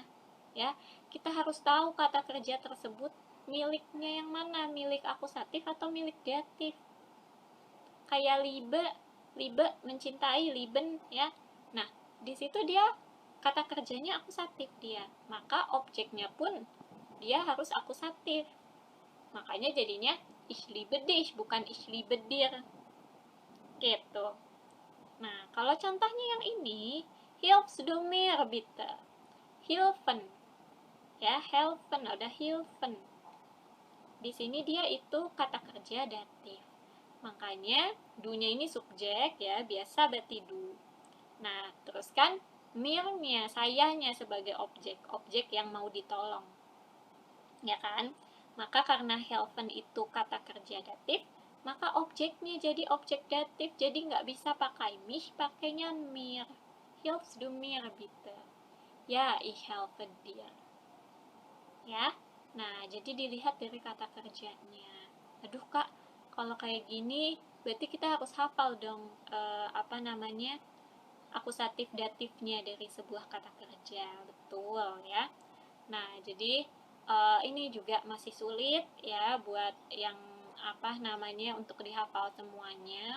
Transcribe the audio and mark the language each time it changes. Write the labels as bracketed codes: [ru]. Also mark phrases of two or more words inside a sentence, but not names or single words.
[id] Ya, kita harus tahu kata kerja tersebut miliknya yang mana, milik akusatif atau milik datif. Kayak liebe mencintai, lieben, ya. Nah, di situ dia kata kerjanya akusatif dia, maka objeknya pun dia harus akusatif. Makanya jadinya [de] ich liebe dich, [id] bukan [de] ich liebe dir. [id] Gitu. Nah, kalau contohnya yang ini, [de] hilfst du mir bitte. Hilfen. Ya, helfen, [id] ada hilfen. Di sini dia itu kata kerja datif. Makanya du-nya ini subjek ya, biasa berarti du. Nah, terus kan mir-nya, sayanya sebagai objek yang mau ditolong. Ya kan? Maka karena helfen itu kata kerja datif, maka objeknya jadi objek datif, jadi nggak bisa pakai mich, pakainya mir. [de] Hilfst du mir bitte? Ya, ich helfe dir. [id] Ya, nah jadi dilihat dari kata kerjanya. Aduh Kak, kalau kayak gini berarti kita harus hafal dong akusatif datifnya dari sebuah kata kerja, betul ya. Nah jadi ini juga masih sulit ya buat yang untuk dihafal semuanya.